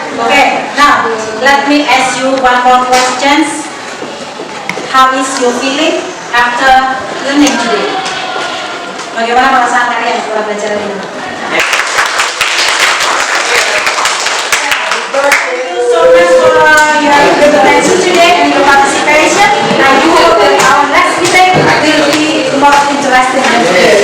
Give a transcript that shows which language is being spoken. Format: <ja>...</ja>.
<en>Oke, now let me ask you one more questions. How is your feeling after learning today?</en> <id>Bagaimana perasaan kalian setelah belajar ini?</id> <en>Thank you so much for your attention today and your participation. I do hope that our next meeting will be more interesting than today.</en>